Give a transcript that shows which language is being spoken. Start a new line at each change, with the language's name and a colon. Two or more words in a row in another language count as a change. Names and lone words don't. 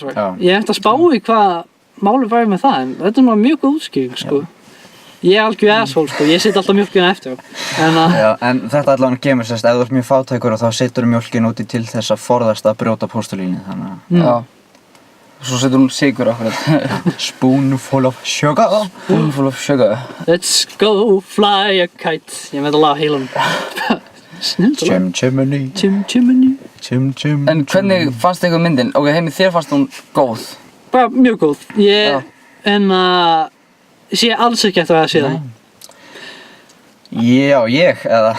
Icelandic: Ég ætti að spá í hvað málið væri með það en þetta mjög góð útskýring sko. Ég algjör asshole sko, ég set alltaf mjólkina eftir en Já, en þetta allavega kemur sérst, ef þú ert mjög fátækur og þá setur mjólkin úti til þess að forðast að brjóta postulínu, þannig að Já. Svo setur hún sigur akkurat.
English: Spoonful of sugar. Spoonful of sugar. Let's go fly a kite. Ég veit alveg á heilanum. Snill lag. Chim chimney. Chim chimney. Chim chim.
Icelandic: En hvernig fannst ykkur myndin? Ok, Heimi, þér fannst hún góð? Bara mjög góð. Já. En sé alls ekki eftir að sé það. Já, ég, eða?